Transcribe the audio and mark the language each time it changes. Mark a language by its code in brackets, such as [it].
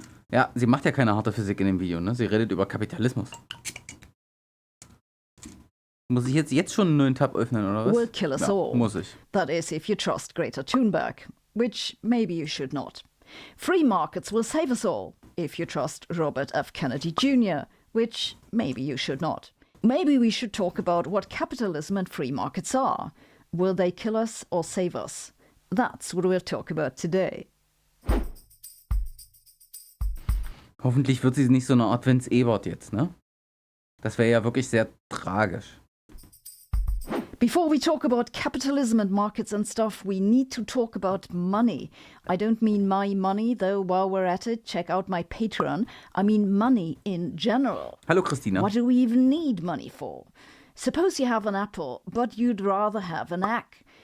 [de] Ja, sie macht ja keine harte Physik in dem Video, ne? Sie redet über Kapitalismus. Muss ich jetzt schon einen neuen Tab öffnen, oder was? [en] Will kill us [de] Ja, [en] all. [de] muss ich. [en] That is, if you trust Greta Thunberg, which maybe you should not. Free markets will save us all, if you trust Robert F. Kennedy Jr., which maybe you should not. Maybe we should talk about what capitalism and free markets are. Will they kill us or save us? That's what we'll talk about today. [de] Hoffentlich wird sie nicht so eine Art Vince Ebert jetzt, ne? Das wäre ja wirklich sehr tragisch. [en] Before we talk about capitalism and markets and stuff, we need to talk about money. I don't mean my money, though while we're at it, check out my Patreon. I mean money in general. [de] Hallo Christina. [en] What do we even need money for? Suppose you have an apple, but you'd rather have an egg.